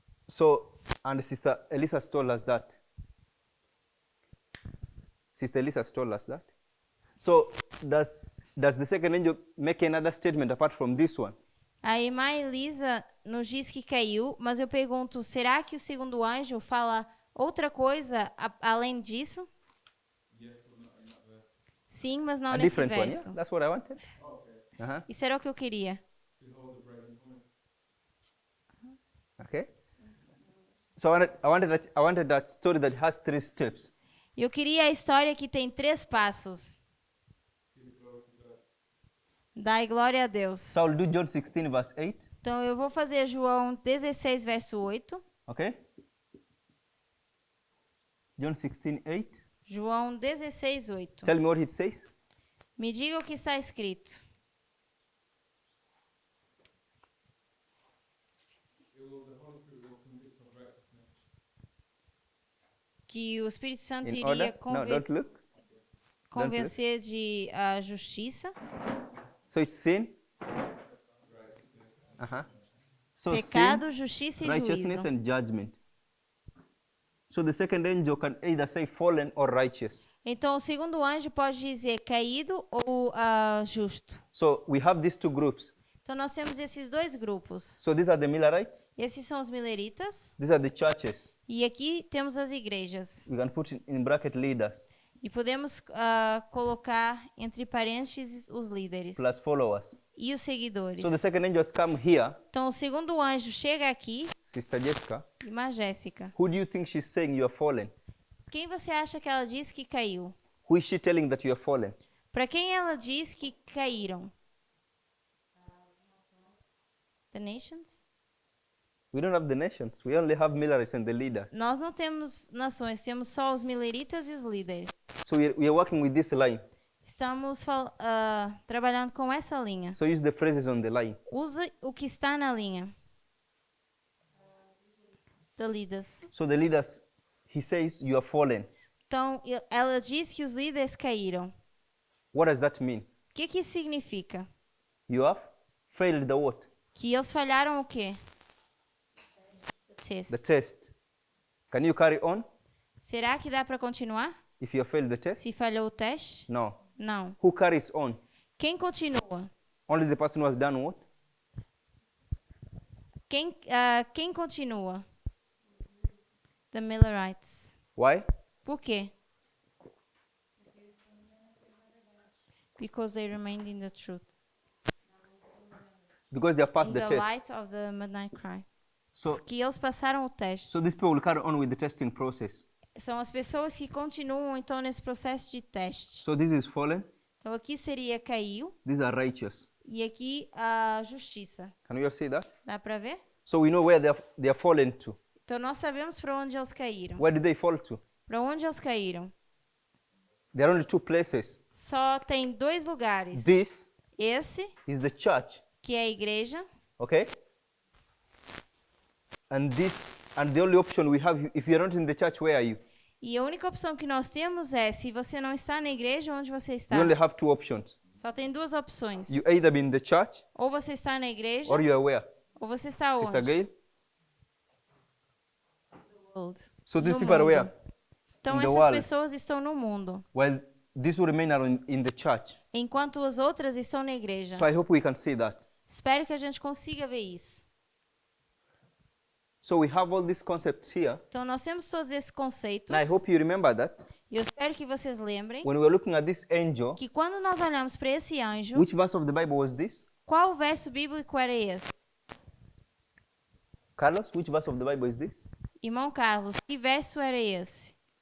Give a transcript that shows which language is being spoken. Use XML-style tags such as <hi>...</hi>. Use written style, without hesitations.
<en>So, and Sister Elisa told us that. Sister Elisa told us that. So, does the second angel make another statement apart from this one?</en> <pt>A irmã Elisa nos diz que caiu, mas eu pergunto, será que o segundo anjo fala outra coisa além disso? Sim, mas não A nesse</pt> <en>different one,</en> <pt>verso.</pt> <en>yeah? That's what I wanted.</en> <pt>Isso era o que eu queria.</pt> <en>Okay. So I wanted that story that has 3 steps.</en> <pt>Eu queria a história que tem 3 passos. Dai glória a Deus.</pt> <en>So I'll do John 16 verse 8.</en> <pt>Então eu vou fazer João 16 verso 8.</pt> <en>Okay. John 16, 8.</en> <pt>João 16, 8.</pt> <en>Tell me what it says.</en> <pt>Me diga o que está escrito. Que o Espírito Santo</pt> <en>In</en> <pt>iria</pt> <en>order? No, don't look.</en> <pt>convencer de justiça,</pt> <en>So it's sin. So</en> <pt>pecado, justiça e</pt> <en>righteousness</en> <pt>juízo.</pt> <en>and judgment. So the second angel can either say fallen or righteous.</en> <pt>Então o segundo anjo pode dizer caído ou justo.</pt> <en>So we have these 2 groups.</en> <pt>Então nós temos esses 2 grupos.</pt> <en>So these are the Millerites.</en> <pt>Esses são os mileritas</pt> <en>These are the churches.</en> <pt>e aqui temos as igrejas.</pt> <en>We can put in bracket leaders</en> <pt>E podemos colocar entre parênteses os líderes</pt> <en>plus followers.</en> <pt>e os seguidores.</pt> <en>So the second angel has come here,</en> <pt>Então o segundo anjo chega aqui,</pt> <en>Sister Jessica.</en> <pt>irmã Jéssica.</pt> <en>Who do you think she's saying you are fallen?</en> <pt>Quem você acha que ela diz que caiu?</pt> <en>Who is she telling that you are fallen?</en> <pt>Para quem ela diz que caíram?</pt> <en>The nations? We don't have the nations. We only have Millerites and the leaders.</en> <pt>Nós não temos nações, temos só os mileritas e os líderes.</pt> <en>So we are working with this line.</en> <pt>Estamos trabalhando com essa linha.</pt> <en>So use the phrases on the line.</en> <pt>Use o que está na linha.</pt> <en>The leaders. So the leaders, he says, you are fallen.</en> <pt>Então, ela diz que os líderes caíram.</pt> <en>What does that mean?</en> <pt>O que isso significa?</pt> <en>You have failed the what?</en> <pt>Que eles falharam o quê? Test.</pt> <en>The test. Can you carry on</en> <pt>Será que dá para continuar?</pt> <en>if you failed the test?</en> <pt>Se falhou o teste?</pt> <en>No.</en> <pt>Não.</pt> <en>Who carries on?</en> <pt>Quem continua?</pt> <en>Only the person who has done what?</en> <pt>Quem continua? The Millerites.</pt> <en>Why?</en> <pt>Por quê?</pt> <en>Because they remained in the truth. Because they are past In the the test. light of the midnight cry. So,</en> <pt>Que eles passaram o teste.</pt> <en>so these people will carry on with the testing process.</en> <pt>São as pessoas que continuam então nesse processo de teste.</pt> <en>So this is fallen.</en> <pt>Então aqui seria caiu</pt> <en>These are righteous.</en> <pt>e aqui a justiça.</pt> <en>Can we all see that?</en> <pt>Dá para ver?</pt> <en>So we know where they are fallen to.</en> <pt>Então nós sabemos para onde eles caíram.</pt> <en>Where did they fall to?</en> <pt>Para onde eles caíram?</pt> <en>There are only two places.</en> <pt>Só tem dois lugares.</pt> <en>This</en> <pt>Esse,</pt> <en>is the church,</en> <pt>que é a igreja,</pt> <en>okay? And the only option we have, if you're not in the church, where are you?</en> <pt>e a única opção que nós temos é, se você não está na igreja, onde você está?</pt> <en>You only have two options.</en> <pt>Só tem duas opções.</pt> <en>You either be in the church</en> <pt>Ou você está na igreja,</pt> <en>or you are where?</en> <pt>ou você está onde?</pt> <en>Sister Gail? World. So these</en> <pt>No</pt> <en>people are</en> <pt>mundo.</pt> <en>where?</en> <pt>Então</pt> <en>In the</en> <pt>essas</pt> <en>world.</en> <pt>pessoas estão no mundo,</pt> <en>While these who remain are in the church.</en> <pt>enquanto as outras estão na igreja.</pt> <en>So I hope we can see that.</en> <pt>Espero que a gente consiga ver isso.</pt> <en>So we have all these concepts here.</en> <pt>Então nós temos todos esses conceitos.</pt> <en>And I hope you remember that.</en> <pt>E eu espero que vocês lembrem</pt> <en>When we were looking at this angel,</en> <pt>que quando nós olhamos para esse anjo,</pt> <en>which verse of the Bible was this?</en> <pt>qual verso bíblico era esse?</pt> <en>Carlos, which verse of the Bible is this?</en> <pt>Irmão Carlos, que verso era esse?</pt>